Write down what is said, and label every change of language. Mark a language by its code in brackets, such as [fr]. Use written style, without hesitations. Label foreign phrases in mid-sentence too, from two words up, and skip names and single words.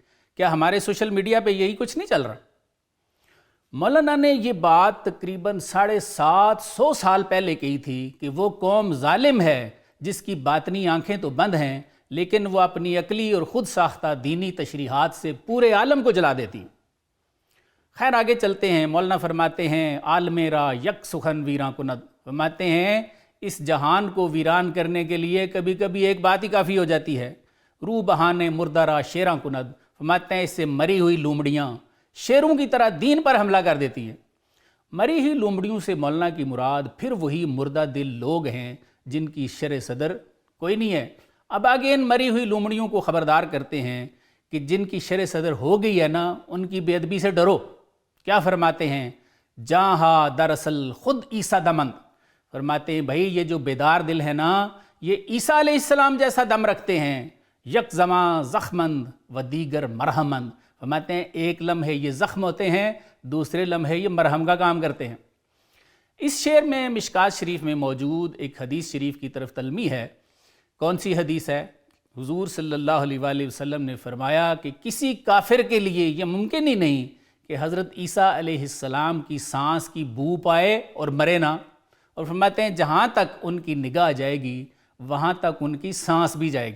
[ur] کیا ہمارے سوشل میڈیا پہ یہی کچھ نہیں چل رہا؟ مولانا نے یہ بات تقریباً 750 سال پہلے کہی تھی کہ وہ قوم ظالم ہے جس کی باطنی آنکھیں تو بند ہیں، لیکن وہ اپنی عقلی اور خود ساختہ دینی تشریحات سے پورے عالم کو جلا دیتی۔ خیر آگے چلتے ہیں۔ مولانا فرماتے ہیں [fa] عالم را یک سخن ویراں کند، [ur] فرماتے ہیں اس جہان کو ویران کرنے کے لیے کبھی کبھی ایک بات ہی کافی ہو جاتی ہے۔ [fa] روح بہانے مردہ را شیراں کند، [ur] فرماتے ہیں اس سے مری ہوئی لومڑیاں شیروں کی طرح دین پر حملہ کر دیتی ہیں۔ مری ہوئی لومڑیوں سے مولانا کی مراد پھر وہی مردہ دل لوگ ہیں جن کی شرح صدر کوئی نہیں ہے۔ اب آگے ان مری ہوئی لومڑیوں کو خبردار کرتے ہیں کہ جن کی شرح صدر ہو گئی ہے نا، ان کی بے ادبی سے ڈرو۔ کیا فرماتے ہیں؟ [fa] جہاں دراصل خود عیسیٰ دمند، [ur] فرماتے ہیں بھائی یہ جو بیدار دل ہے نا، یہ عیسیٰ علیہ السلام جیسا دم رکھتے ہیں۔ [fa] یک زماں زخمند و دیگر مرہمند، [ur] فرماتے ہیں ایک لمحے یہ زخم ہوتے ہیں، دوسرے لمحے یہ مرہم کا کام کرتے ہیں۔ اس شعر میں مشکات شریف میں موجود ایک حدیث شریف کی طرف تلمیح ہے کون سی حدیث ہے? حضور صلی اللہ علیہ وسلم نے فرمایا کہ کسی کافر کے لیے یہ ممکن ہی نہیں کہ حضرت عیسیٰ علیہ السلام کی سانس کی بو پائے اور مرے نا. اور فرماتے ہیں جہاں تک ان کی نگاہ جائے گی وہاں تک ان کی سانس بھی جائے گی.